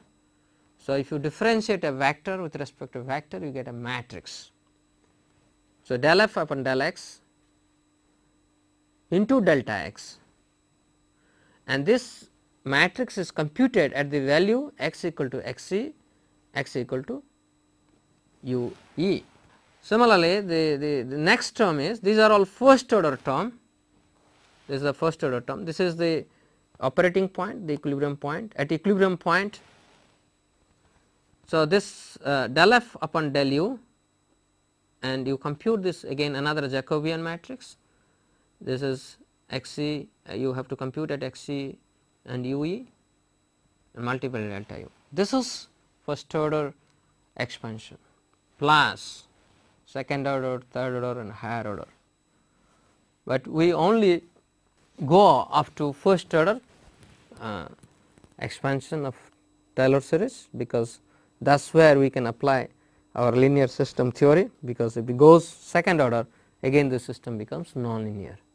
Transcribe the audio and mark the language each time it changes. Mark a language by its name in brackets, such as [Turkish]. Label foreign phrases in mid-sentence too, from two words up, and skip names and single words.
[English] So, if you differentiate a vector with respect to vector, you get a matrix. So, del f upon del x into delta x, and this matrix is computed at the value x equal to x c, x equal to u e. Similarly, the next term is, these are all first order term, this is the first order term, this is the operating point, the equilibrium point. At equilibrium point, so this del f upon del u, and you compute this again another Jacobian matrix. This is x c, you have to compute at x c and u e and multiply delta u. This is first order expansion plus second order, third order and higher order, but we only go up to first order expansion of Taylor series, because that is where we can apply our linear system theory, because if it goes second order, again the system becomes nonlinear.